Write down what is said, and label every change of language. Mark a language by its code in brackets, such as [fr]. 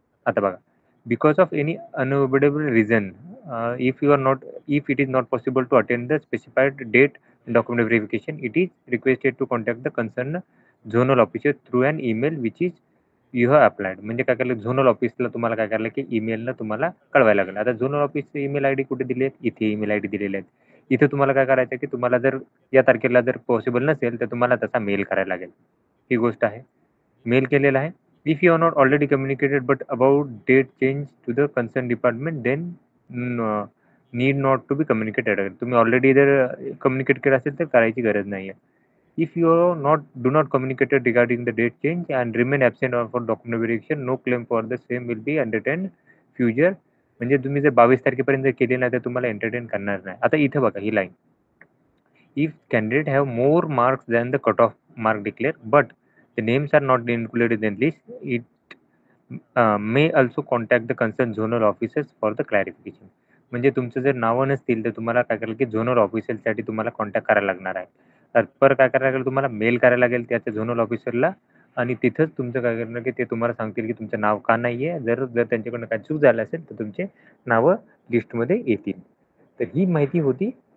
[mr] आता बघा, [en] Because of any unavoidable reason if you are not if it is not possible to attend the specified date document verification, it is requested to contact the concern zonal officer through an email which is you have applied. [mr] म्हणजे काय केलं zonal ऑफिसला तुम्हाला काय करायला, की ईमेलनं तुम्हाला कळवायला लागेल. आता झोनल ऑफिसचे ईमेल आयडी कुठे दिले आहेत? इथे ईमेल आयडी दिलेले आहेत. इथे तुम्हाला काय करायचं आहे, की तुम्हाला जर या तारखेला जर पॉसिबल नसेल, तर तुम्हाला तसा मेल करायला लागेल. ही गोष्ट आहे. मेल केलेला आहे. [en] If you are not already communicated but about date change to the concern department then need not to be communicated. [mr] तुम्ही ऑलरेडी जर कम्युनिकेट केलं असेल तर करायची गरज नाही आहे. [en] If you are not do not communicated regarding the date change and remain absent or for document verification, no claim for the same will be entertained future. [mr] म्हणजे तुम्ही जर 22 तारखेपर्यंत जर केले नाही, तर तुम्हाला एंटरटेन करणार नाही. आता इथे बघा ही line. [en] If candidate have more marks than the cutoff mark declared, but the names are not included in list, it may also contact the concerned zonal officers for the clarification. [mr] म्हणजे तुमचं जर नावं नसतील, तर तुम्हाला काय करायला, की झोनल ऑफिसरसाठी तुम्हाला कॉन्टॅक्ट करायला लागणार आहे. तर काय करायला लागेल तुम्हाला मेल करायला लागेल त्या झोनल ऑफिसरला आणि तिथंच तुमचं काय करणार, की ते तुम्हाला सांगतील, की तुमचं नाव का नाही आहे. जर जर त्यांच्याकडून काही चूक झाली असेल, तर तुमचे नावं लिस्टमध्ये येतील. तर ही माहिती होती.